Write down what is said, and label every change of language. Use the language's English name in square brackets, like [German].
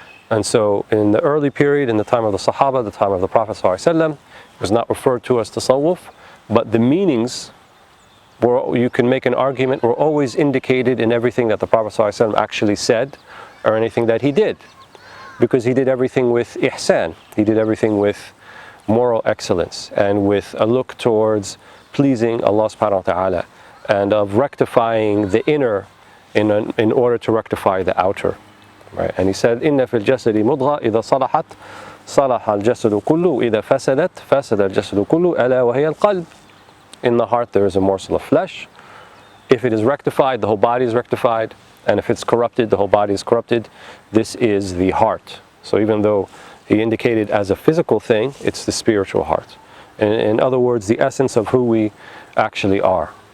[English] And so in the early period, in the time of the Sahaba, the time of the Prophet sallallahu alaihi wasallam, it was not referred to as tasawwuf, but the meanings were, you can make an argument, were always indicated in everything that the Prophet ﷺ actually said or anything that he did. Because he did everything with ihsan, he did everything with moral excellence and with a look towards pleasing Allah subhanahu wa ta'ala and of rectifying the inner in order to rectify the outer. Right? And he said, [Arabic] إِنَّ فِي الْجَسَدِ مُضْغَةً إِذَا صَلَحَتْ صَلَحَ الْجَسَدُ كُلُّهُ إِذَا فَسَدَتْ فَسَدَ الْجَسَدُ كُلُّهُ أَلَا وَهِيَ الْقَلْبُ. [English] In the heart there is a morsel of flesh. If it is rectified, the whole body is rectified. And if it's corrupted, the whole body is corrupted. This is the heart. So even though he indicated as a physical thing, it's the spiritual heart. In other words, the essence of who we actually are.